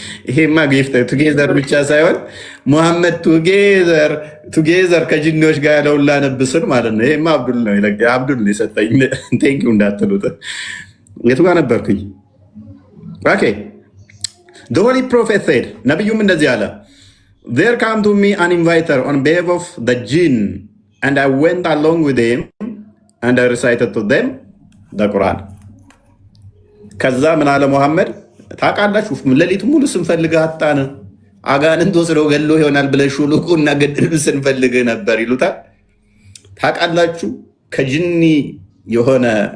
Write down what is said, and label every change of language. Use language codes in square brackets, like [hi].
[am] ይሄማ ጊፍት ቱጌዘር ብቻ ሳይሆን ሙሐመድ ቱጌዘር ከጅኒዎች ጋር ያለውን ላነብስን ማለት ነው። ይሄማ አብዱል ነው አብዱል ነው የሰጠኝ። ቴንኪው እንዳትሉት። የቱ ጋር ነበርኩኝ? [en] ኦኬ the holy prophet said [am] ነብዩም እንደዚህ አለ [en] there came to me an inviter on behalf of the jinn and I went along with him and I recited to them the Quran. [am] ከዛ ምን አለ ሙሐመድ ታውቃላችሁ፣ ሌሊት ሙሉ ስንፈልግህ አጣን፣ አጋንንት ወስደው ገሎ ይሆናል ብለን ሹሉቁ እና ገድል ስንፈልግህ ነበር ይሉታል። ታውቃላችሁ ከጅኒ የሆነ